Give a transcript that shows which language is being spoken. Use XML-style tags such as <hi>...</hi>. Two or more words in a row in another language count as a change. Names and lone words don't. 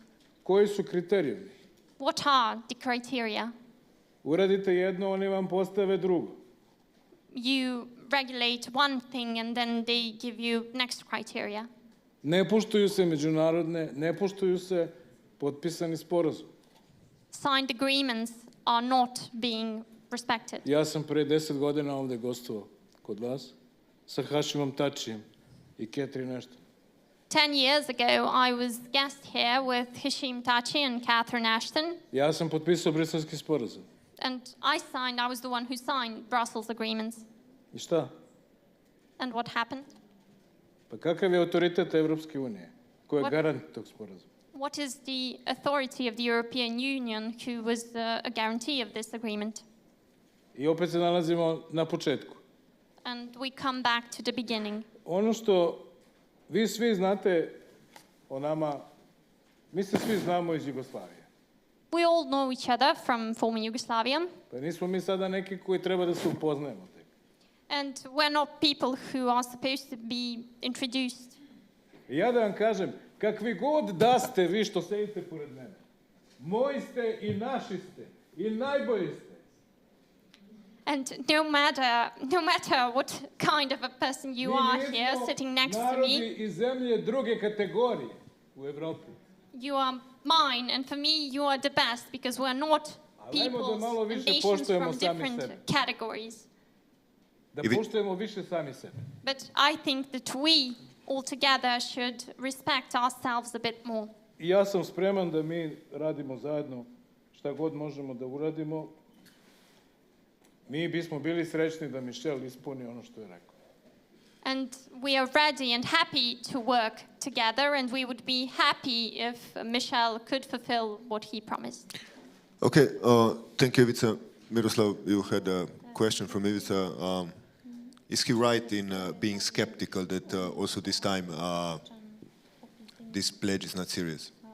<sr>Koji su kriterijumi?</sr> <en>What are the criteria?</en> <sr>Uradite jedno, oni vam postave drugo.</sr> <en>You regulate one thing and then they give you next criteria.</en> <sr>Ne poštuju se međunarodne, ne poštuju se potpisani sporazum.</sr> <en>Signed agreements are not being respected.</en> <sr>Ja sam pre 10 godina ovde gostovao kod vas sa Hašimom Tačijem i Catherine Ashton.</sr> <en>10 years ago, I was guest here with Hashim Tachi and Catherine Ashton.</en> <sr>Ja sam potpisao briselski sporazum.</sr> <en>And I was the one who signed Brussels agreements.</en> <sr>I šta?</sr> <en>And what happened?</en> <sr>Pa kakav je autoritet Evropske unije? Ko je garant tog sporazuma?</sr> <en>What is the authority of the European Union who was a guarantee of this agreement?</en> <sr>I opet se nalazimo na početku.</sr> <en>And we come back to the beginning.</en> <sr>Ono što vi svi znate o nama, mi se svi znamo iz Jugoslavije.</sr> <en>We all know each other from former Yugoslavia.</en> <sr>Pa nismo mi sada neki koji treba da se upoznajemo.</sr> <en>And we're not people who are supposed to be introduced.</en> <sr>I ja da vam kažem, kakvi god da ste vi što sedite pored mene, moji ste i naši ste i najbolji ste.</sr> <en>And no matter what kind of a person you are here sitting next to me,</en> <sr>narodi i zemlje druge kategorije u Evropi.</sr> <en>You are mine, and for me you are the best because we're not peoples and nations from different categories.</en> <sr>Da poštujemo više sami sebe.</sr> <en>But I think that we all together should respect ourselves a bit more.</en> <sr>I ja sam spreman da mi radimo zajedno šta god možemo da uradimo. Mi bismo bili srećni da Michel ispuni ono što je rekao.</sr> <en>And we are ready and happy to work together, and we would be happy if Michel could fulfill what he promised. Okay, thank you, Ivica. Miroslav, you had a question from Ivica. Is he right in being skeptical that also this time this pledge is not serious?</en>